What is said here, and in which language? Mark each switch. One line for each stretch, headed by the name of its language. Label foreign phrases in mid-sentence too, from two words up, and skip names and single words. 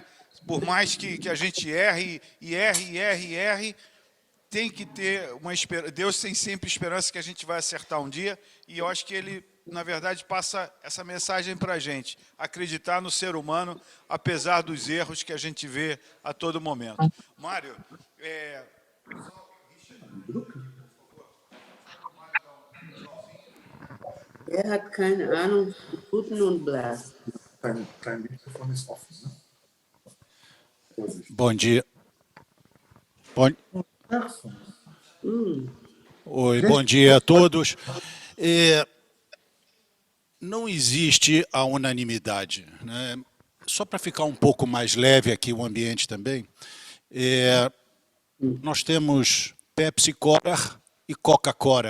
Portuguese: Por mais que a gente erre, tem que ter uma esperança. Deus tem sempre esperança que a gente vai acertar um dia, e eu acho que Ele, na verdade, passa essa mensagem para a gente, acreditar no ser humano, apesar dos erros que a gente vê a todo momento. Mário,
German: Er hat keine Ahnung von Guten und Blasen. Dein Mikrofon ist offen,
Portuguese: né? Bom dia. Oi, bom dia a todos. Não existe a unanimidade, né? Só para ficar um pouco mais leve aqui o ambiente também, nós temos Pepsi Cola e Coca-Cola.